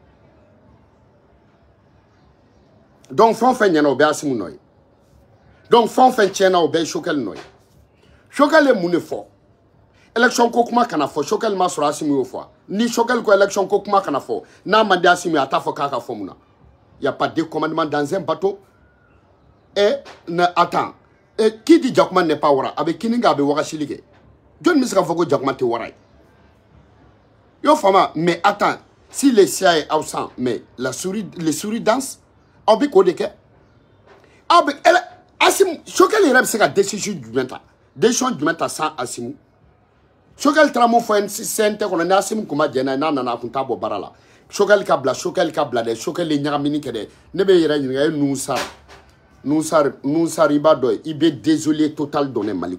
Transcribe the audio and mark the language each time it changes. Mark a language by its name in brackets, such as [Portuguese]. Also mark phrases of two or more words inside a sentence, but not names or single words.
[Bambara] donc fɛn o fɛn ɲɛna o bɛɛ Asimu nɔ ye donc fɛn o fɛn tiɲɛna o bɛɛ ye Choguel nɔ ye Choguel ye mun de fɔ élection ko kuma kana fɔ Choguel ma sɔrɔ Asimu y'o fɔ ni Choguel ko élection ko kuma kana fɔ n'a man di Asimu ye a t'a fɔ k'a ka fɔ mun na [French] y a pas de commandement dans un bateau attends qui dit Jakuma n'est pas [Bambara] wara a bɛ kini kɛ a bɛ wagasili kɛ jɔn bɛ se k'a fɔ ko Jakuma tɛ wara ye y'o faamuya [French] mais attends si les siens est absent mais les souris dansent [Bambara] aw bɛ k'o de kɛ aw bɛ Asimu Choguel yɛrɛ bɛ se ka décision jumɛn ta sans Asimu Choguel taara mun fɔ CNT kɔnɔ ni Asimu kun ma jɛn n'a ye n'a nana a kun t'a bɔ baara la Choguel ka bila dɛ Choguel ye ɲagamini kɛ dɛ ne bɛ yɛrɛ ɲininka e Nusar i b'a dɔn i bɛ [French] désolé total [Bambara] dɔn Mali